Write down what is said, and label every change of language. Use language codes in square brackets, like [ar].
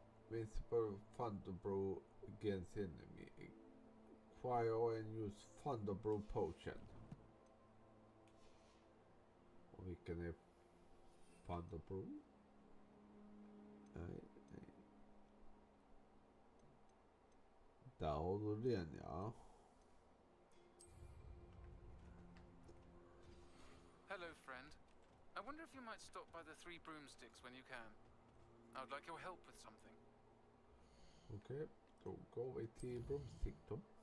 [en] Visible Thunderbrew against enemy. Acquire and use Thunderbrew potion. [sv] Och vilken är Thunderbrew? Nej. Där har du den, ja. [en] Hello, friend. I wonder if you might stop by the Three Broomsticks when you can. I would like your help with something. [sv] Okej, då går vi till Broomstick då.